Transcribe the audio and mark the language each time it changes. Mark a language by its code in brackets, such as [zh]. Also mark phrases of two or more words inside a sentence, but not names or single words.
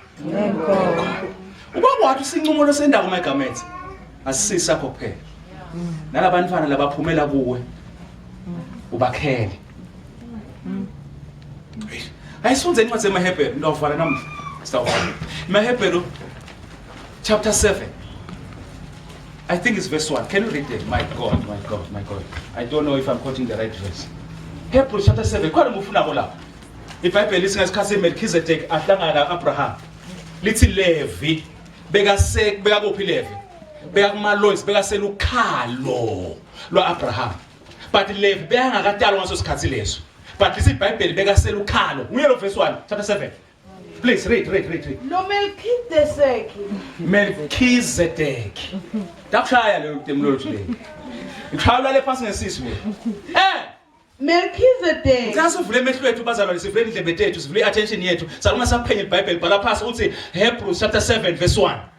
[ss] ubaba wathi sincumulo sendawo mayigamenze asisakho kuphela nalabantwana labaphumela kuwe ubakhele ayisunze incwadi zemaHebheru ndawuvala namhla sitawuvala maHebheru [en] chapter 7 I think it's verse 1. Can you read it? My God. I don't know if I'm quoting the right verse. Hebrews chapter 7. [ss] Kwani mufuna ko lapha? iBhayibheli lisingasikhathi Melchizedek ahlangana Abraham. Lithi Levi beka kuphi Levi? Beka kuMalois, beka selukhalo lwaAbraham. But Levi bengakatalwa ngaso sikhathi leso. But lithi iBhayibheli beka selukhalo. Nguye lo [en] verse 1 chapter 7. Please read. [ss] Lo Melchizedek. Dakushaya lo terminology le. Ikhawula le phasi ngesizwe. Melchizedek. Sasivule emehlo ethu bazalwane sivule indlebe zethu sivule attention yethu. Salunga saphenye iBhayibheli bhala phasi uthi [en] Hebrews chapter 7 verse 1.